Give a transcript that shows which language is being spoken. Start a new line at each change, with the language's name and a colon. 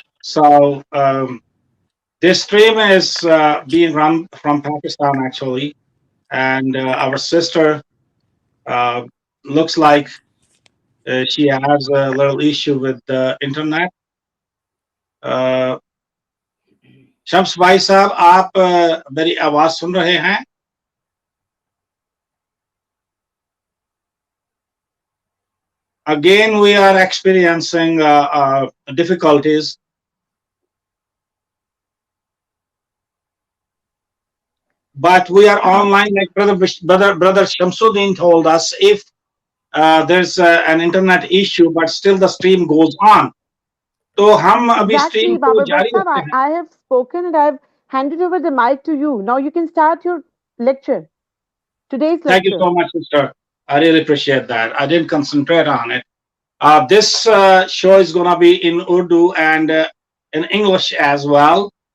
English: So this stream is being run from Pakistan actually, and our sister looks like she has a little issue with the internet.
Hindi: Shams भाई साहब, आप मेरी आवाज सुन रहे हैं?
English: Again we are experiencing difficulties. But we are online, like brother Shamsuddin told us, if there's an internet issue but still the stream goes on.
Hindi: तो हम अभी स्ट्रीम को जारी रखते हैं।
English: I have spoken and I have handed over the mic to you. Now you can start your lecture. Today's lecture. Thank you so much, sister. I really appreciate that. I didn't concentrate on it. This show is going to be in Urdu and in English as well.